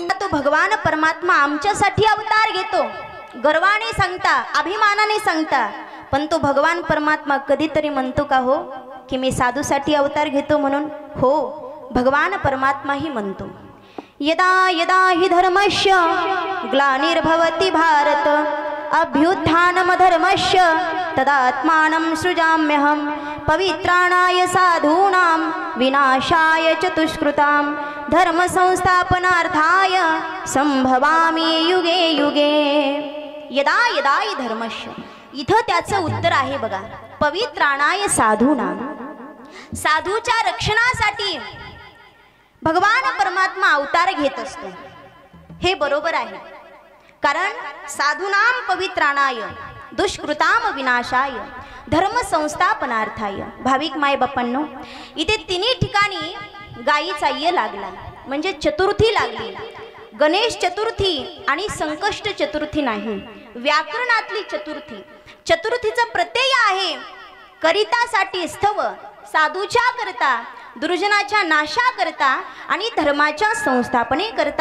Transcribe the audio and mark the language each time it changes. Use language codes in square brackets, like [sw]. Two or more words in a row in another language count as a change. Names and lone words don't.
[mr] भगवान परमात्मा आमच्यासाठी अवतार घेतो, गर्वाने सांगता, अभिमानाने सांगता, पण तो भगवान परमात्मा कधीतरी म्हणतो का हो की मी साधूसाठी अवतार घेतो म्हणून? हो, भगवान परमात्मा ही म्हणतो, [sa] यदा यदा हि धर्मस्य ग्लानिर्भवति भारत अभ्युत्थानमधर्मस्य तदात्मानं सृजाम्यहं पवित्राणाय साधूनां विनाशाय चतुष्कृतां धर्म संस्थापनार्थाय संभवामि युगे युगे। यदा यदा हि धर्मस्य, [mr] इथं त्याचं उत्तर आहे बघा, [sa] पवित्राणाय साधूनां, [mr] साधूच्या रक्षणासाठी भगवान परमात्मा अवतार घेत असतो। हे बरोबर आहे, कारण [sa] साधूनाम पवित्राणाय दुष्कृताम विनाशाय धर्म संस्थापनार्थाय। [mr] भाविक माय बापांनो, इथे तिन्ही ठिकाणी गायीचा य लागला, म्हणजे चतुर्थी लागली। गणेश चतुर्थी आणि संकष्ट चतुर्थी नाही, व्याकरणातली चतुर्थी। चतुर्थीचं प्रत्यय आहे करितासाठी स्थव, साधूच्या करता, दुर्जनाच्या नाशा करता आणि धर्माच्या संस्थापने करता।